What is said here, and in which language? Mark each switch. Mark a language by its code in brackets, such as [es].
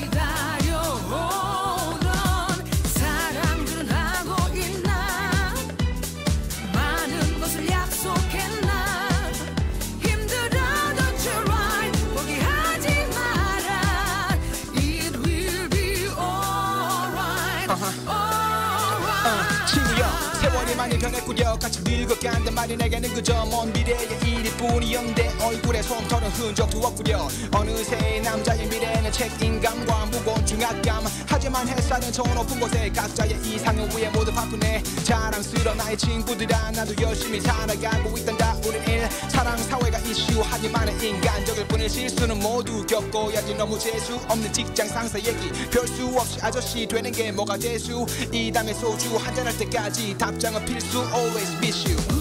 [ko] 기다려오던 사랑들은 하고 있나? 많은 것을 약속했나? 힘들어도 [en] try, [ko] 포기하지 마라. [en] It will be alright, alright. [ko] 친구여 세월이 많이 변했구려 같이 늙어간단 말이 내게는 그저 먼 미래의 일일 뿐이었는데 얼굴에 솜털은 흔적도 없구려 어느새 남자의 미래는 책임감과 무거운 중압감 하지만 햇살은 저 높은 곳에 각자의 이상을 위해 모두 바쁘네 자랑스러운 나의 친구들아 나도 열심히 살아가고 있단다 우린 일 사랑 사회가 이슈 하지만 인간적일 뿐일 실수는 모두 겪어야지 너무 재수 없는 직장 상사 얘기 별 수 없이 아저씨 되는 게 뭐가 재수 이 담에 소주 한잔할 때까지 답장은 필수 [en] always miss you